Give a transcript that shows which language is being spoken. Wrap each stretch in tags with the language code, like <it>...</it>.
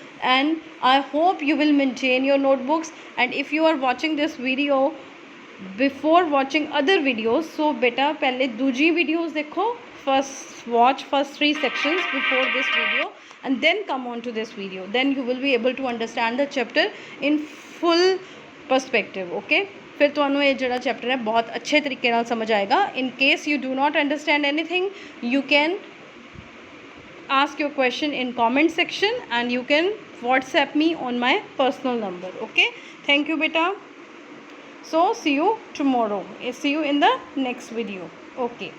<en>And I hope you will maintain your notebooks. And if you are watching this video before watching other videos, so beta</en> <pa>pehle दूजी videos देखो,</pa> <en>first watch first 3 sections before this video and then come on to this video, then you will be able to understand the chapter in full perspective.</en> <pa>okay, फिर ਤੁਹਾਨੂੰ ਇਹ ਜਿਹੜਾ chapter ਹੈ ਬਹੁਤ ਅੱਛੇ ਤਰੀਕੇ ਨਾਲ ਸਮਝ ਆਏਗਾ।</pa> <en>in case you do not understand anything, you can ask your question in comment section and you can WhatsApp me on my personal number. okay, thank you beta. So see you tomorrow, see you in the next video. okay.</en>